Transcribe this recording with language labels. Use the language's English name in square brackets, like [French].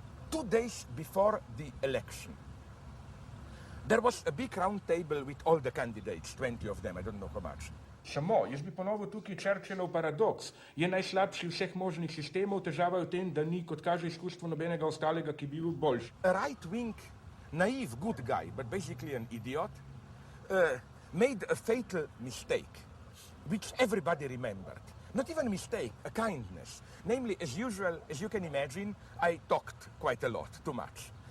[English] Two days before the election, there was a big round table with all the candidates, 20 of them, I don't know how much. [Slovenian] Samo, jaz bi ponovil tukaj Churchillov paradoks. Je najslabši vseh možnih sistemov, težava je v tem, da ni, kot kaže izkustvo, nobenega ostalega, ki bi bil boljši. [English] A right-wing, naive, good guy, but basically an idiot, made a fatal mistake, which everybody remembered. Not even a mistake, a kindness. Namely, as usual, as you can imagine, I talked quite a lot, too much.